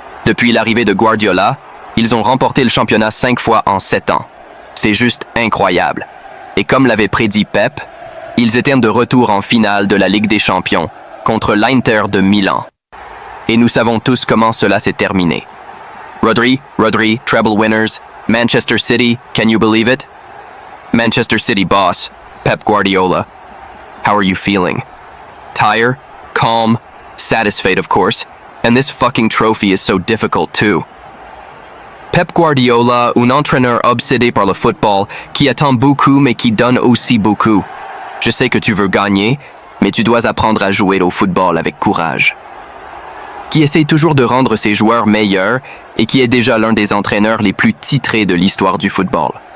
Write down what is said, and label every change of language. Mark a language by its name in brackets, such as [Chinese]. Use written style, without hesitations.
[French] Depuis l'arrivée de Guardiola, ils ont remporté le championnat 5 fois en 7 ans. C'est juste incroyable. Et comme l'avait prédit Pep, ils étaient de retour en finale de la Ligue des Champions contre l'Inter de Milan. Et nous savons tous comment cela s'est terminé. [English] Rodri, treble winners, Manchester City, can you believe it? Manchester City boss, Pep Guardiola. How are you feeling? Tired? Calm? Satisfied, of course. And this fucking trophy is so difficult too. [French] Pep Guardiola, un entraîneur obsédé par le football, qui attend beaucoup mais qui donne aussi beaucoup. Je sais que tu veux gagner, mais tu dois apprendre à jouer au football avec courage. Qui essaie toujours de rendre ses joueurs meilleurs et qui est déjà l'un des entraîneurs les plus titrés de l'histoire du football.